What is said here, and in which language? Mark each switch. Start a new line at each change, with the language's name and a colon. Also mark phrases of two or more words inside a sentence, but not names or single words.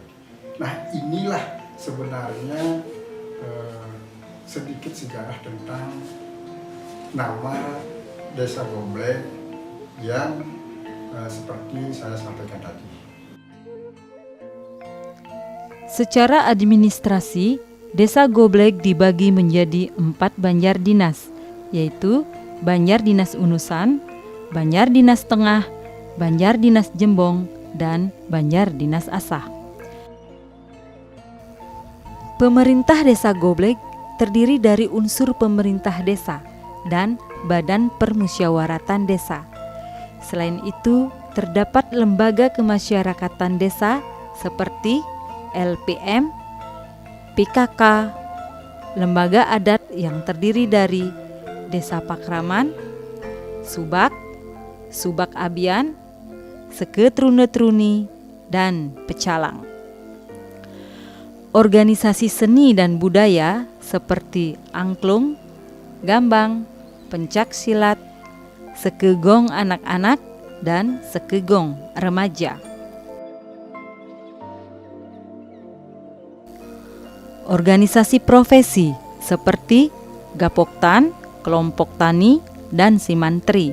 Indonesian: Nah, inilah sebenarnya sedikit sejarah tentang nama Desa Goblek yang seperti saya sampaikan tadi. Secara administrasi, Desa Goblek dibagi menjadi 4 banjar dinas, yaitu Banjar Dinas Unusan, Banjar Dinas Tengah, Banjar Dinas Jembong, dan Banjar Dinas Asah. Pemerintah Desa Goblek terdiri dari unsur pemerintah desa dan Badan Permusyawaratan Desa. Selain itu, terdapat lembaga kemasyarakatan desa seperti LPM, PKK, lembaga adat yang terdiri dari Desa Pakraman, Subak, Subak Abian, Seke Trune-Truni, dan Pecalang. Organisasi seni dan budaya seperti angklung, gambang, pencak silat, sekegong anak-anak, dan sekegong remaja. Organisasi profesi seperti Gapoktan, Kelompok Tani, dan Simantri.